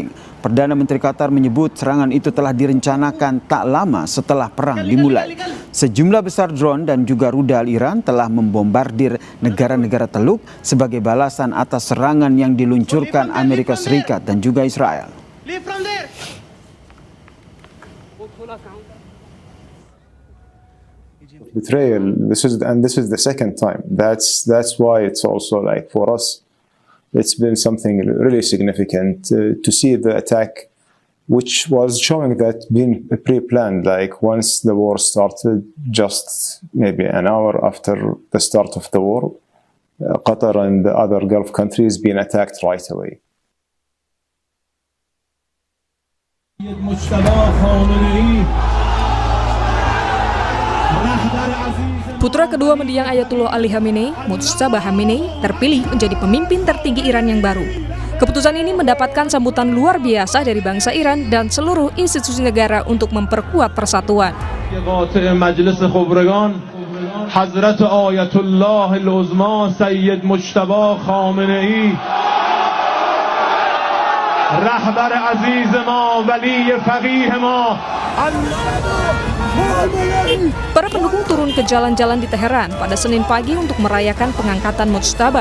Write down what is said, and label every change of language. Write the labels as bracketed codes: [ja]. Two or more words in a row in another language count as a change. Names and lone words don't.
[id] Perdana Menteri Qatar menyebut serangan itu telah direncanakan tak lama setelah perang dimulai. Sejumlah besar drone dan juga rudal Iran telah membombardir negara-negara Teluk sebagai balasan atas serangan yang diluncurkan Amerika Serikat dan juga Israel. [en] Betrayal. This is the second time. That's why it's also like for us, it's been something really significant to see the attack, which was showing that being pre-planned. Like once the war started, just maybe an hour after the start of the war, Qatar and the other Gulf countries been attacked right away. [id] Putra kedua mendiang Ayatullah Ali Khamenei, Mujtaba Khamenei, terpilih menjadi pemimpin tertinggi Iran yang baru. Keputusan ini mendapatkan sambutan luar biasa dari bangsa Iran dan seluruh institusi negara untuk memperkuat persatuan. [fa] مجلس خبرگان حضرت آیت الله العظما سید مجتبی خامنه‌ای رهبر عزیز ما ولی فقیه ما. [id] Para pendukung turun ke jalan-jalan di Teheran pada Senin pagi untuk merayakan pengangkatan Mujtaba.